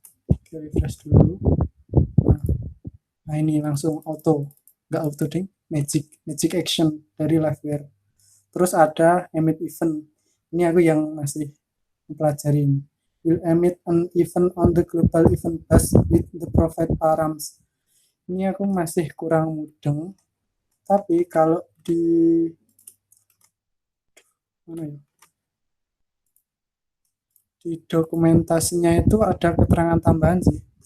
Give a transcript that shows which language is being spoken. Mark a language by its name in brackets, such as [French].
[Indonesian] Oke, refresh dulu. Nah ini langsung auto, nggak auto ding, magic action dari Liveware. Terus ada emit event. Ini aku yang masih mempelajari ini. [English] Will emit an event on the global event bus with the provide params. [Indonesian] Ini aku masih kurang mudeng. Tapi kalau di mana ya? Di dokumentasinya itu ada keterangan tambahan sih.